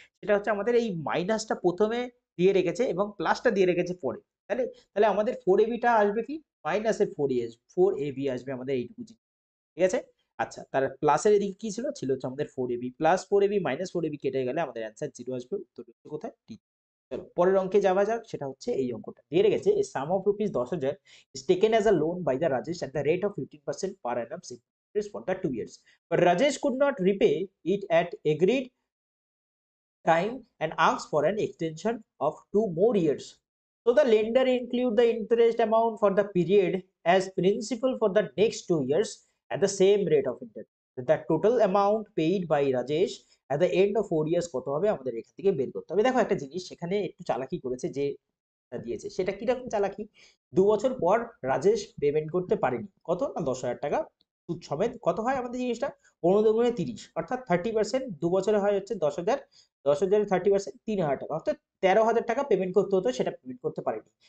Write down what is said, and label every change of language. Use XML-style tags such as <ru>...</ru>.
<bn>সেটা হচ্ছে আমাদের এই মাইনাসটা প্রথমে দিয়ে রেখেছে এবং প্লাসটা দিয়ে রেখেছে পরে। তাহলে তাহলে আমাদের 4ab টা আসবে কি? মাইনাসের 4ab আসবে আমাদের এইটুকু জিনিস। ঠিক আছে? আচ্ছা, তার প্লাসের এদিকে কি ছিল? ছিল হচ্ছে আমাদের 4ab, plus 4ab minus 4ab কেটে গেলে আমাদের অ্যান্সার 0 আসবে। উত্তর হচ্ছে কোথায়? ডি। চলো পরের অঙ্কে যাওয়া যাক, সেটা হচ্ছে এই অঙ্কটা। দিয়ে রেখেছে</bn> <en>a sum of rupees 10,000 is taken as a loan by the Rajesh at the rate of 15% per annum interest for the 2 years. But Rajesh could not repay it at agreed time and asks for an extension of 2 more years. So the lender include the interest amount for the period as principal for the next 2 years at the same rate of interest. The total amount paid by Rajesh at the end of 4 years</en> <bn>কত হবে? আমাদের এখান থেকে বের করতে হবে। দেখো একটা জিনিস সেখানে একটু চালাকি করেছে, যে দিয়েছে সেটা কিরকম চালাকি। ২ বছর পর রাজেশ পেমেন্ট করতে পারেনি, কত না ১০,০০০ টাকা সুদ সমেত। কত হয় আমাদের জিনিসটা? ১৫ দুগুণে ৩০, অর্থাৎ 30%। ২ বছরে হয় হচ্ছে ১০,০০০, ১০,০০০ 30% ৩,০০০ টাকা, অর্থাৎ ১৩,০০০ টাকা পেমেন্ট করতে হতো, সেটা পেমেন্ট করতে পারেনি।</bn>